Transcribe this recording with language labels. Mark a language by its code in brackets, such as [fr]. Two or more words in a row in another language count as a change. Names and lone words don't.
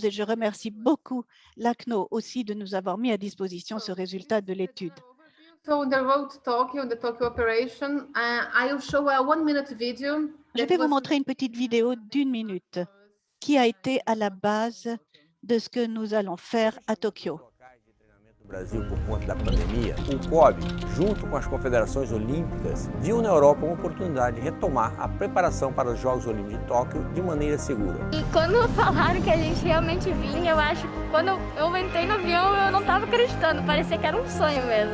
[fr] Et je remercie beaucoup l'ACNO aussi de nous avoir mis à disposition ce résultat de l'étude. Je vais vous montrer une petite vidéo d'1 minute qui a été à la base de ce que nous allons faire à Tokyo. [pt] Brasil por conta da pandemia, o COB, junto com as confederações olímpicas, viu na Europa uma oportunidade de retomar a preparação para os Jogos Olímpicos de Tóquio de maneira segura. E quando falaram que a gente realmente vinha, eu acho que quando eu entrei no avião, eu não estava acreditando, parecia que era um sonho mesmo.